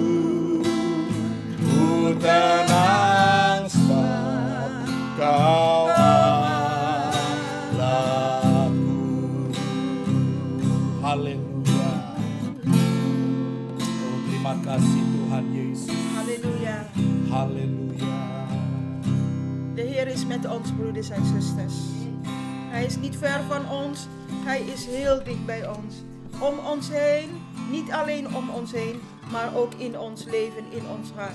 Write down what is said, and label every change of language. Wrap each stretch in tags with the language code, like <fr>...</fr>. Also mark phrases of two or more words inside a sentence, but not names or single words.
<id>Ku tenang sebab Kau Allahku. Haleluya. Oh, terima kasih Tuhan Yesus. halleluja. Halleluja.</id> <nl>De Heer is met ons, broeders en zusters. Hij is niet ver van ons, Hij is heel dicht bij ons. Om ons heen, niet alleen om ons heen, maar ook in ons leven, in ons hart.</nl>